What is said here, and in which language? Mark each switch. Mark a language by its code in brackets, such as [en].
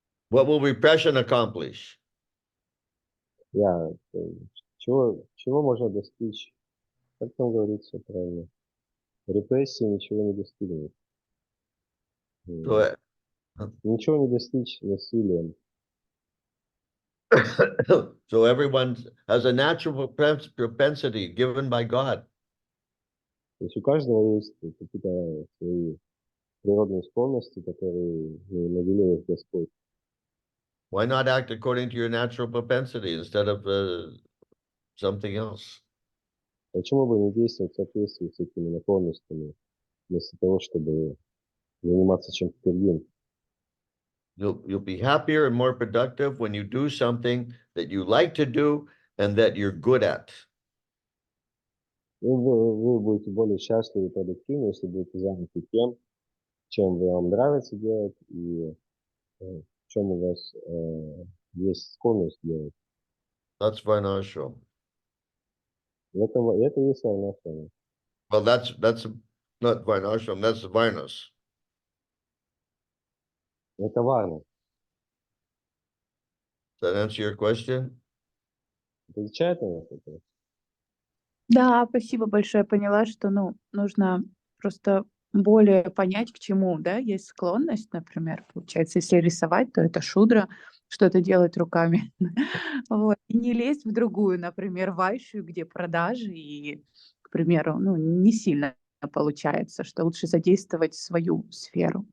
[en] What will repression accomplish? [ru] Чего можно достичь? Как там говорится правильно? Репрессии ничего не достигнет. [en] So, [ru] Ничего не достичь насилием. [en] so everyone has a natural propensity given by God. [ru] То есть у каждого есть какие-то свои природные склонности, которые наделил их Господь. [en] Why not act according to your natural propensity instead of something else? [ru] Почему бы не действовать в соответствии с этими наклонностями, вместо того, чтобы заниматься чем-то другим? [en] You'll be happier and more productive when you do something that you like to do and that you're good at. [ru] Вы будете более счастливы и продуктивны, если будете заняты тем, чем вам нравится делать и в чем у вас есть склонность делать. [en] That's Varnashram. [ru] Это и есть варнашрама. [en] Well, that's not Varnashram, that's Varnas. [ru] Это варна. [en] Does that answer your question? [ru] Отвечает на это? Да, спасибо большое. Поняла, что, нужно просто более понять, к чему, да, есть склонность, например, получается, если рисовать, то это шудра, что-то делать руками, вот, и не лезть в другую, например, вайшью, где продажи и, к примеру, не сильно получается, что лучше задействовать свою сферу.